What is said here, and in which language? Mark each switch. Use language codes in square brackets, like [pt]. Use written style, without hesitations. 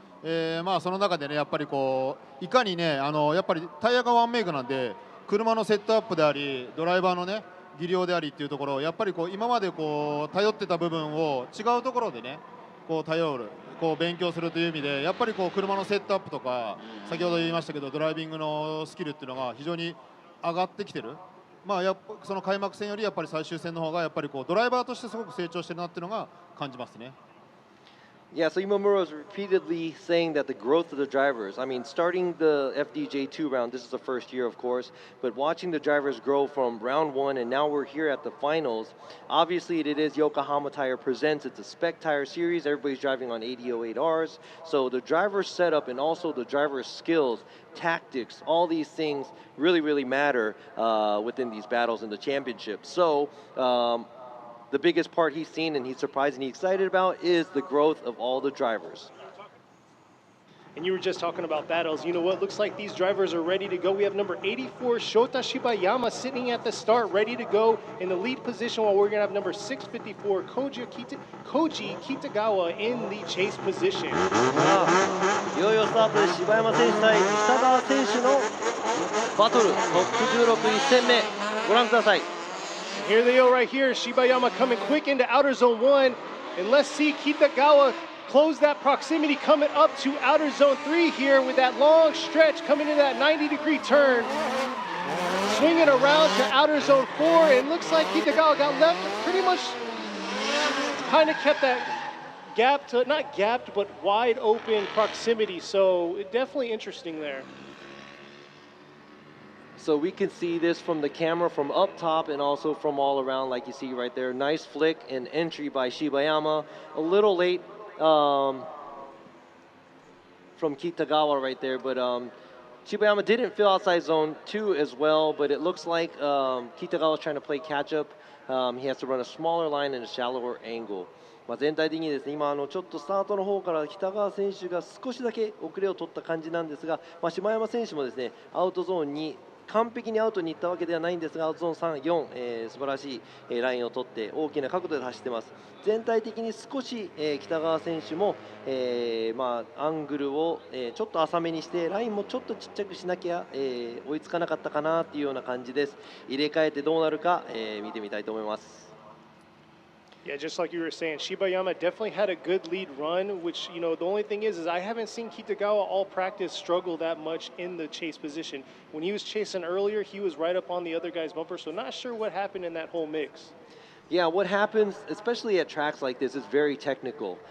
[ja] その中でね、やっぱりこういかにね、やっぱりタイヤがワンメイクなんで、車のセットアップであり、ドライバーのね技量でありっていうところをやっぱりこう今までこう頼ってた部分を違うところでねこう頼る、こう勉強するという意味でやっぱりこう車のセットアップとか先ほど言いましたけどドライビングのスキルっていうのが非常に上がってきてる。やっぱその開幕戦よりやっぱり最終戦の方がやっぱりこうドライバーとしてすごく成長してるなっていうのが感じますね。 [en] Yeah, so Imamura was repeatedly saying that the growth of the drivers, I mean, starting the FDJ2 round, this is the first year, of course, but watching the drivers grow from round 1 and now we're here at the finals. Obviously, it is Yokohama Tire Presents. It's a spec tire series. Everybody's driving on 8008Rs. So the driver's setup and also the driver's skills, tactics, all these things really, really matter within these battles in the championship. So, the biggest part he's seen and he's surprised and he's excited about is the growth of all the drivers. And you were just talking about battles. You know what? Looks like these drivers are ready to go. We have number 84, Shota Shiba Yama, sitting at the start, ready to go in the lead position, while we're going to have number 654, Koji Kitagawa in the chase position. [ja] いよいよスタートで柴山選手対北川選手のバトルトップ16 1戦目ご覧ください。 [en] Here they go right here. Shibayama coming quick into outer zone 1. And let's see Kitagawa close that proximity coming up to outer zone 3 here with that long stretch coming into that 90-degree turn. Swinging around to outer zone 4. And looks like Kitagawa got left pretty much kind of kept that gap to, not gapped, but wide open proximity. So definitely interesting there. So we can see this from the camera from up top and also from all around, like you see right there. Nice flick and entry by Shibayama. A little late from Kitagawa right there, but Shibayama didn't fill outside zone 2 as well, but it looks like Kitagawa is trying to play catch up. He has to run a smaller line and a shallower angle. [ja] 全体的にですね、今ちょっとスタートの方から北川選手が少しだけ遅れを取った感じなんですが、柴山選手もですね、アウトゾーンに完璧にアウトに行ったわけではないんですが、アウトゾーン3、4、素晴らしい、ラインを取って大きな角度で走ってます。全体的に少し、北川選手も、アングルを、ちょっと浅めにしてラインもちょっとちっちゃくしなきゃ、追いつかなかったかなというような感じです。入れ替えてどうなるか、見てみたいと思います。 [en] Yeah, just like you were saying, Shibayama definitely had a good lead run, which, you know, the only thing is I haven't seen Kitagawa all practice struggle that much in the chase position. When he was chasing earlier, he was right up on the other guy's bumper, so not sure what happened in that whole mix. Yeah, what happens, especially at tracks like this, is very technical.